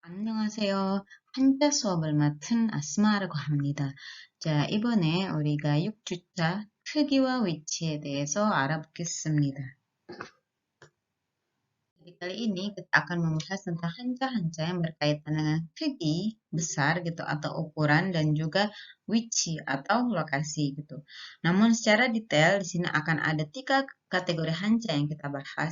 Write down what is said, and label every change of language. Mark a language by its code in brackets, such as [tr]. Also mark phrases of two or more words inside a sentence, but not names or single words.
[ko] 안녕하세요. 한자 수업을 맡은 아스마라고 합니다. 자, 이번에 우리가 6주차 크기와 위치에 대해서 알아보겠습니다. [id] Jadi kali ini kita akan membahas tentang hanja-hanja yang berkaitan dengan kriki, besar gitu, atau ukuran, dan juga wichi atau lokasi gitu. Namun secara detail di sini akan ada 3 kategori hanja yang kita bahas.